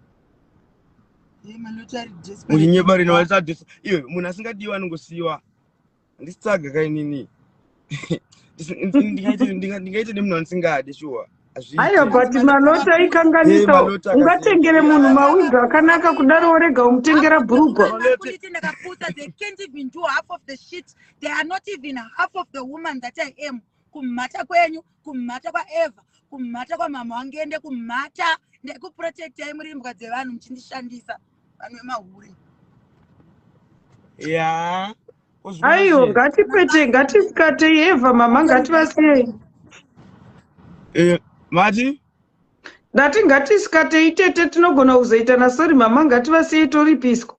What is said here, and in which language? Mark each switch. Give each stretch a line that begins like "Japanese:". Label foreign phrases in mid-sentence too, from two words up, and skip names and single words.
Shona: Munyeba rino walisa iwe munhu asingadiwa anongosiyiwa. Ndisitsaga kainini. Ndingaite nemunhu andisingadi sure. Aiwa but Maloti aikanganisa ungatengere munhu mawindow akanaka kudaro orega umutengera bhurugwa.
English: They can't even do half of the shit. They are not even half of the woman that I am.
Shona: Kumata kwenyu, kumata kwa Eva, kumata kwa mama wangende, kumata ndekuprotecta muri mbwa dzevanhu muchindishandisa. Vanhu vemahuri. Yeah. Aiyo ngatisikate Eva mama ngativasiyei. Mati? Ndati ngatisikate itete tinogona kuzoitana sorry mama ngativasiyei toripiswa.